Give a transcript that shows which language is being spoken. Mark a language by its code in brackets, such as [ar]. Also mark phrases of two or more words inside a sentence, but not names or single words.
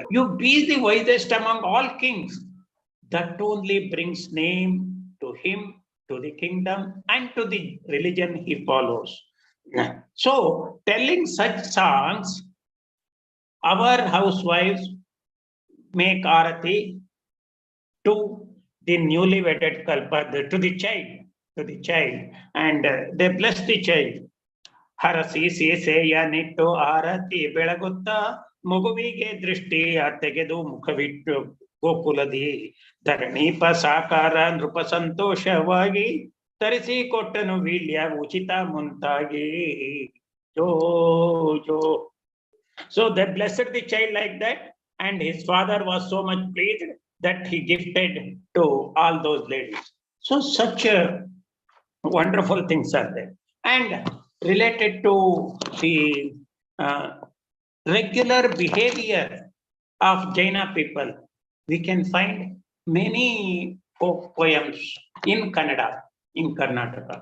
[en] You be the wisest among all kings. That only brings name to him, to the kingdom, and to the religion he follows. So, telling such songs, our housewives make arati to the newly wedded couple, to the child, and they bless the child. [kn] ಹರಸಿ ಸೆಯ ನಿಟ್ಟು ಆರತಿ ಬೆಳಗುತ್ತ ಮುಗುವಿಗೆ ದೃಷ್ಟಿಯ ತೆಗೆದು ಮುಖವಿಟ್ಟು ಗೋಕುಲದಿ ಧರಣೀಪ ಸಾಕಾರ ನೃಪ ಸಂತೋಷವಾಗಿ ತರಿಸಿ ಕೊಟ್ಟನು ವೀಳ್ಯ ಉಚಿತ ಮುಂತಾಗಿ ಜೋ ಜೋ. [en] So they blessed the child like that, and his father was so much pleased that he gifted to all those ladies. So such wonderful things are there. And related to the regular behavior of Jaina people, we can find many folk poems in Kannada, in Karnataka.